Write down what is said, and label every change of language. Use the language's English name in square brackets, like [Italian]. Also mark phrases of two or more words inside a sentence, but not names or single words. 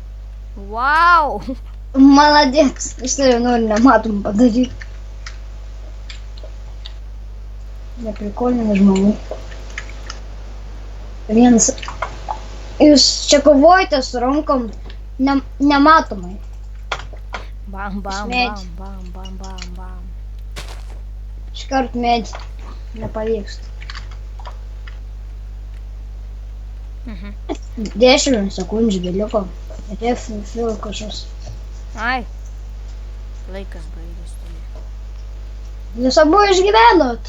[Lithuanian] Vau. Maladėks. Iš tai nori nematom padaryti. Neprikolini žmonių. Vienas. Jūs čia kovojate su rankom nematomai. Bam, bam, Smėdž. bam, bam, bam, bam, bam. Iškart medį. Nepavyksta. Mhm. 10 sekundžių beliko. Atėjo fil kažkas. Ai. Laikas baigėsi. Jūs abu išgyvenot.